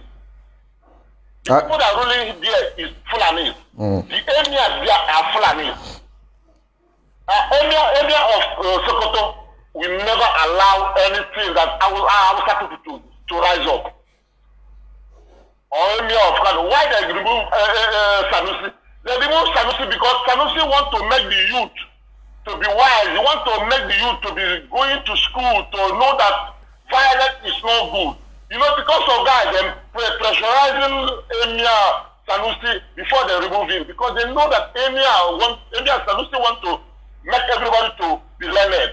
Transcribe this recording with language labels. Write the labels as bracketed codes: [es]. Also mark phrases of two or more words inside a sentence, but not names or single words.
[en] The people that are ruling there is Fulanis. The emirs there are Fulanis. Area of Sokoto will never allow anything that Hausa people to rise up. Or area of Kano. Why they remove Sanusi? They remove Sanusi because Sanusi want to make the youth to be wise. He want to make the youth to be going to school to know that violence is not good. You know, because of that, they're pressurizing Emir Sanusi before they remove him. Because they know that Emir Sanusi want to make everybody to be learned.